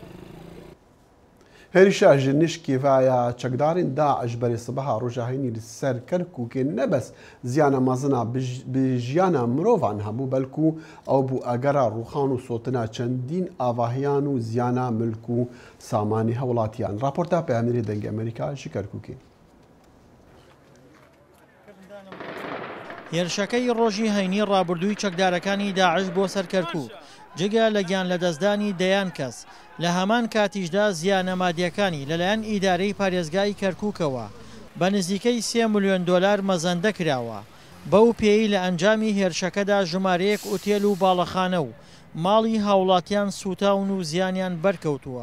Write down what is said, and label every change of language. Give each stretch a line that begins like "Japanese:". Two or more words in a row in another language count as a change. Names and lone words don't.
Kurdish: هێریشا ji nişkîvaya çekdarên Daeş berê sibeha roja hênî li ser Kerkûkê nebes ziyana mezina bi jiyana mirovan hebû belkû ew bû egera rûxan û sotina çendîn avahiyan û ziyana milk û samanî hewlatiyan. Raporta Peyamêrê Dengê Amerîka ji Kerkûkê.
Central Kurdish: هێرشەکەی ڕۆژی هەینی ڕابردووی چەکدارەکانی داعش بۆ سەر کەرکووک جگە لە گیان لەدەستدانی دەیان کەس لە هەمان کاتیشدا زیانە مادیەکانی لەلایەن ئیدارەی پارێزگای کەرکووکەوە بە نزیکەی 3 ملیۆن دۆلار مەزەندە کراوە بەو پێی لە ئەنجامی هێرشەکەدا ژمارەیەک ئوتێل و باڵەخانە و ماڵی هاوڵاتیان سوتاون و زیانیان بەرکەوتووە.